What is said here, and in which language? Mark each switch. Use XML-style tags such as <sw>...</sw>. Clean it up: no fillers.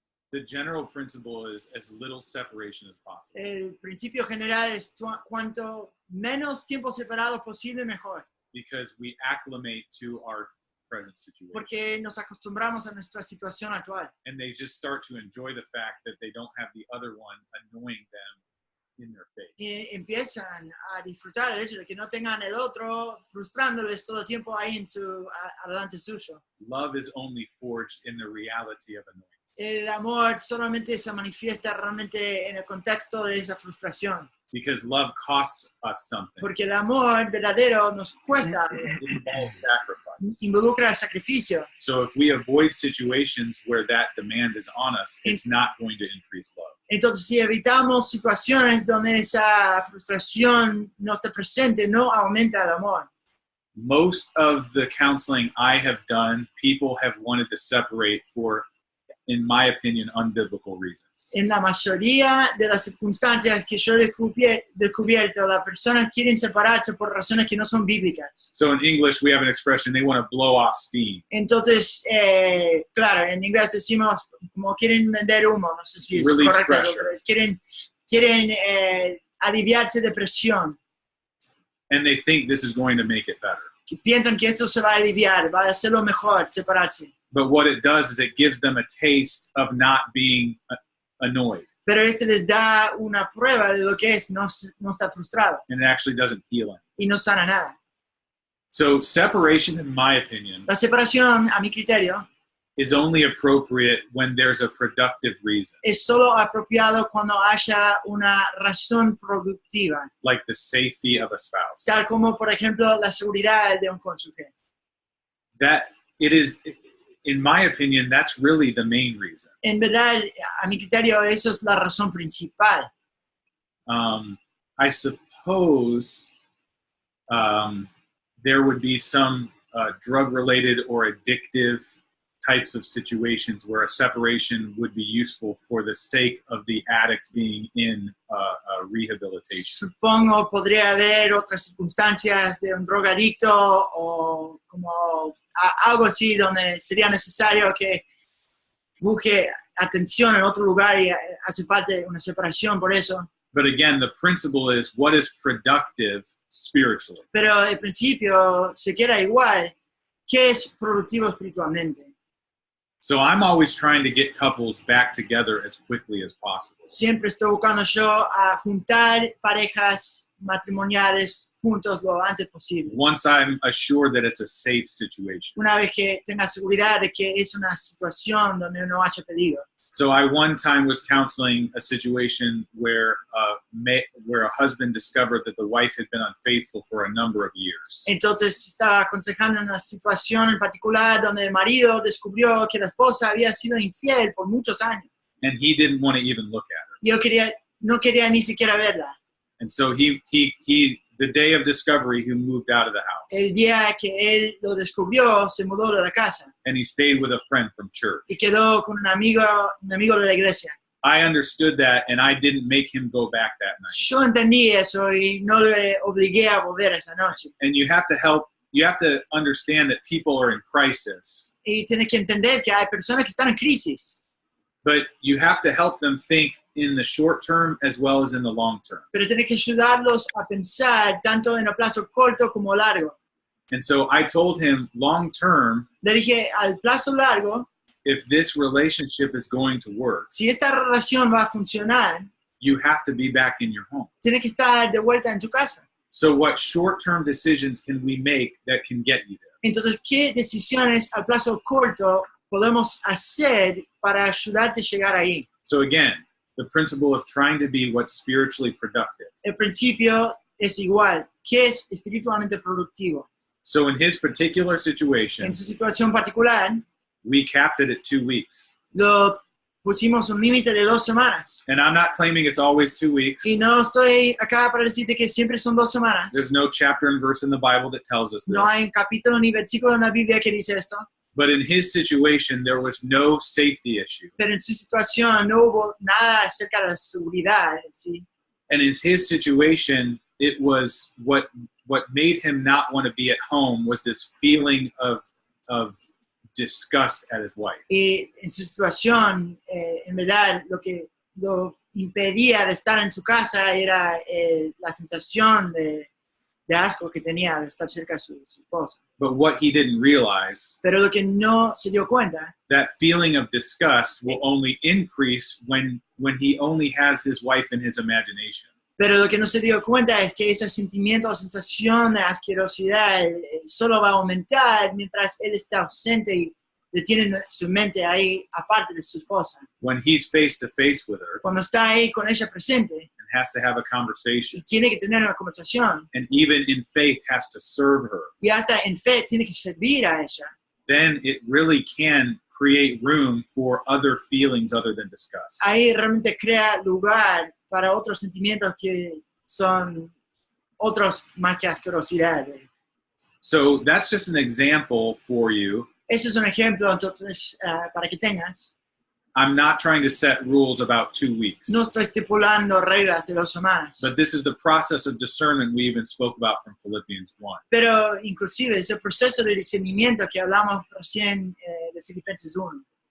<en>The general principle is as little separation as possible.</en> <es>El principio general es cuanto menos tiempo separado posible, mejor.</es> <en>Because we acclimate to our present situation.</en> <es>Porque nos acostumbramos a nuestra situación actual.</es> <en>And they just start to enjoy the fact that they don't have the other one annoying them in their face.</en> <es>Y empiezan a disfrutar el hecho de que no tengan el otro frustrándoles todo el tiempo ahí adelante suyo.</es> <en>Love is only forged in the reality of annoyance.</en> <es>El amor solamente se manifiesta realmente en el contexto de esa frustración.</es> <en>Because love costs us something.</en> <es>Porque el amor verdadero nos cuesta,</es> <en>It involves sacrifice.</en> <es>involucra el sacrificio.</es> <en>So if we avoid situations where that demand is on us, it's not going to increase love.</en> <es>Entonces, si evitamos situaciones donde esa frustración no está presente, no aumenta el amor.</es> <en>Most of the counseling I have done, people have wanted to separate for, in my opinion, unbiblical reasons.</en> <es>En la mayoría de las circunstancias que yo he descubierto, las personas quieren separarse por razones que no son bíblicas.</es> <en>So in English, we have an expression, they want to blow off steam.</en> <es>Entonces, claro, en inglés decimos como quieren vender humo, no sé si es</es> <en>Release</en> <es>correcto,</es> <en>pressure.</en> <es>pero quieren quieren aliviarse de presión,</es> <en>and they think this is going to make it better.</en> <es>que piensan que esto se va a aliviar, va a hacerlo mejor, separarse.</es> <en>But what it does is it gives them a taste of not being annoyed,</en> <es>Pero les da una prueba de lo que es no estar frustrado</es> <en>and it actually doesn't heal them.</en> <es>y no sana nada.</es> <en>So separation, in my opinion,</en> <es>La separación, a mi criterio,</es> <en>is only appropriate when there's a productive reason,</en> <es>es solo apropiado cuando haya una razón productiva,</es> <en>like the safety of a spouse.</en> <es>tal como, por ejemplo, la seguridad de un cónyuge.</es> <en>That it is, in my opinion, that's really the main reason.</en> <es>En verdad, a mi criterio, eso es la razón principal.</es> <en>I suppose there would be some drug-related or addictive types of situations where a separation would be useful for the sake of the addict being in rehabilitation.</en> <es>Supongo podría haber otras circunstancias de un drogadicto o como algo así donde sería necesario que busque atención en otro lugar y hace falta una separación por eso.</es> <en>But again, the principle is what is productive spiritually.</en> <es>Pero el principio se queda igual. ¿Qué es productivo espiritualmente?</es> <en>So I'm always trying to get couples back together as quickly as possible.</en> <es>Siempre estoy buscando yo a juntar parejas matrimoniales juntos lo antes posible.</es> <en>Once I'm assured that it's a safe situation.</en> <es>Una vez que tenga seguridad de que es una situación donde no haya peligro.</es> <en>So I one time was counseling a situation where a husband discovered that the wife had been unfaithful for a number of years.</en> <es>Entonces estaba aconsejando una situación en particular donde el marido descubrió que la esposa había sido infiel por muchos años.</es> <en>And he didn't want to even look at her.</en> <es>Yo no quería ni siquiera verla.</es> <en>And so he the day of discovery, he moved out of the house.</en> <es>El día que él lo descubrió, se mudó de la casa</es> <en>And he stayed with a friend from church.</en> <es>y quedó con un amigo de la iglesia.</es> <en>I understood that, and I didn't make him go back that night.</en> <es>Yo entendí eso y no le obligué a volver esa noche.</es> <en>And you have to understand that people are in crisis,</en> <es>Y tienes que entender que hay personas que están en crisis,</es> <en>but you have to help them think in the short term as well as in the long term.</en> <es>pero tienes que ayudarlos a pensar tanto en el plazo corto como largo.</es> <en>And so I told him, long term,</en> <es>Le dije, al plazo largo,</es> <en>if this relationship is going to work,</en> <es>si esta relación va a funcionar,</es> <en>you have to be back in your home.</en> <es>tienes que estar de vuelta en tu casa.</es> <en>So what short-term decisions can we make that can get you there?</en> <es>Entonces, ¿qué decisiones al plazo corto podemos hacer para ayudarte a llegar ahí?</es> <en>So again, the principle of trying to be what's spiritually productive.</en> <es>El principio es igual. ¿Qué es espiritualmente productivo?</es> <en>So in his particular</en> <es>En</es> <en>situation,</en> <es>su situación particular,</es> <en>we capped it at 2 weeks.</en> <es>lo pusimos un límite de 2 semanas.</es> <en>And I'm not claiming it's always 2 weeks.</en> <es>Y no estoy acá para decirte que siempre son 2 semanas.</es> <en>There's no chapter and verse in the Bible that tells us</en> <es>No hay</es> <en>this.</en> <es>un capítulo ni versículo en la Biblia que dice esto.</es> <en>But in his situation, there was no safety issue.</en> <es>Pero en su situación no hubo nada acerca de la seguridad en sí.</es> <en>And in his situation, it was what made him not want to be at home was this feeling of disgust at his wife.</en> <es>Y en su situación, en verdad, lo que lo impedía de estar en su casa era la sensación de asco que tenía de estar cerca de su esposa.</es> <en>But what he didn't realize,</en> <es>Pero lo que no se dio cuenta,</es> <en>that feeling of disgust will only increase when he only has his wife in his imagination.</en> <es>pero lo que no se dio cuenta es que ese sentimiento o sensación de asquerosidad solo va a aumentar mientras él está ausente y le tiene su mente ahí aparte de su esposa.</es> <en>When he's face to face with her</en> <es>Cuando está ahí con ella presente</es> <en>and has to have a conversation,</en> <es>y tiene que tener una conversación</es> <en>and even in faith has to serve her,</en> <es>y hasta en fe tiene que servir a ella,</es> <en>then it really can create room for other feelings other than disgust.</en> <es>ahí realmente crea lugar para otros sentimientos que son otros más que asquerosidad.</es> <en>So that's just an example for you.</en> <es>Ese es un ejemplo, entonces, para que tengas.</es> <en>I'm not trying to set rules about 2 weeks,</en> <es>No estoy estipulando reglas de 2 semanas,</es> <en>but this is the process of discernment we even spoke about from Philippians 1.</en> <es>pero inclusive ese proceso de discernimiento que hablamos recién de Filipenses 1.</es>